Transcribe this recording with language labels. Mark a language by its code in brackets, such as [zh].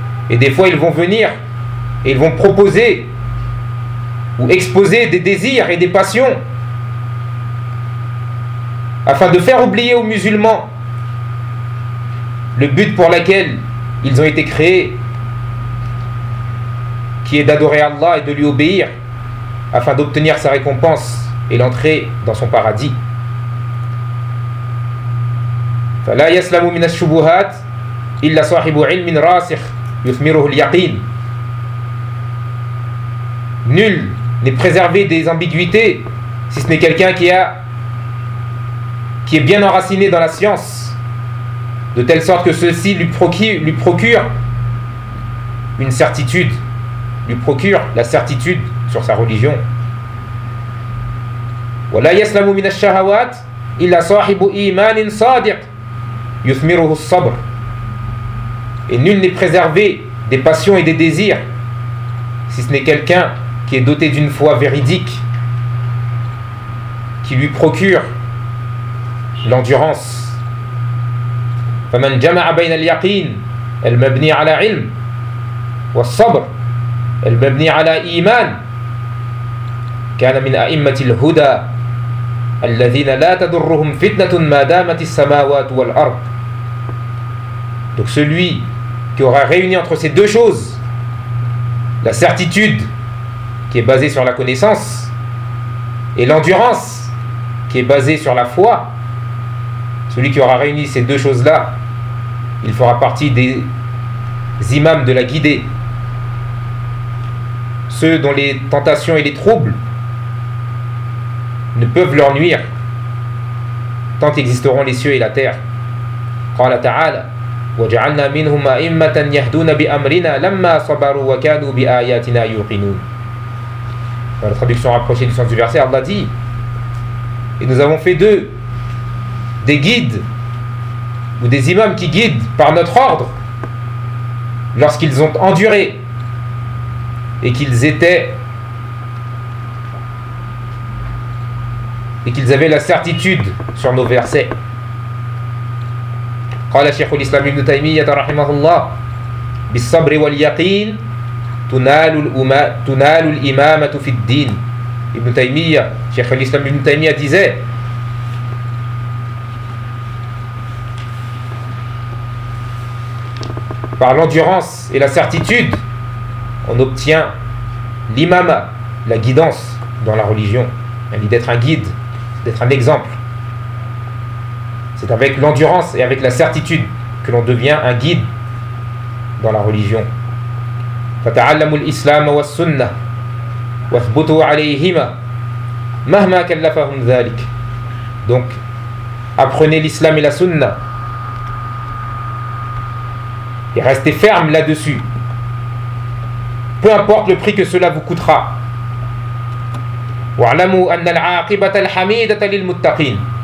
[fr] Et des fois ils vont venir et ils vont proposer ou exposer des désirs et des passions afin de faire oublier aux musulmans le but pour lequel ils ont été créés, qui est d'adorer Allah et de lui obéir afin d'obtenir sa récompense et l'entrée dans son paradis. [ar] فلا يسلم من الشبهات إلا صاحب علم راسخ يثمره اليقين. [fr] nul n'est préservé des ambiguïtés, si ce n'est quelqu'un qui est bien enraciné dans la science, de telle sorte que ceci lui procure une certitude, lui procure la certitude sur sa religion. [ar] ولا يسلم من الشهوات إلا صاحب إيمان صادق يثمره الصبر. [fr] Et nul n'est préservé des passions et des désirs, si ce n'est quelqu'un qui est doté d'une foi véridique, qui lui procure l'endurance. [ar] فمن جمع بين اليقين المبني على علم والصبر المبني على إيمان كان من أئمة الهدى الذين لا تضرهم فتنة ما دامت السماوات والأرض. [fr] Donc celui qui aura réuni entre ces deux choses, la certitude qui est basée sur la connaissance et l'endurance qui est basée sur la foi, celui qui aura réuni ces deux choses-là, il fera partie des imams de la guidée, ceux dont les tentations et les troubles ne peuvent leur nuire tant existeront les cieux et la terre. [ar] قال تعالى وجعلنا منهم أئمة يهدون بأمرنا لما صبروا وكانوا بآياتنا يوقنون. [fr] Dans la traduction rapprochée du sens du verset, Allah dit: et nous avons fait d'eux des guides ou des imams qui guident par notre ordre lorsqu'ils ont enduré et qu'ils étaient et qu'ils avaient la certitude sur nos versets. [ar] قال شيخ الإسلام ابن تيمية رحمه الله بالصبر واليقين تنال الأمة تنال الإمامة في الدين. [fr] Ibn Taymiyyah, Cheikh al-Islam Ibn Taymiyyah disait: par l'endurance et la certitude, on obtient l'imama, la guidance dans la religion. L'idée d'être un guide, d'être un exemple. C'est avec l'endurance et avec la certitude que l'on devient un guide dans la religion. [ar] فتعلموا الإسلام والسنة واثبتوا عليهما مهما كلفهم ذلك. [fr] Donc, apprenez l'islam et la sunna et restez ferme là-dessus, peu importe le prix que cela vous coûtera. [ar] وَعْلَمُوا أَنَّ الْعَاقِبَةَ الْحَمِيدَةَ لِلْمُتَّقِينَ.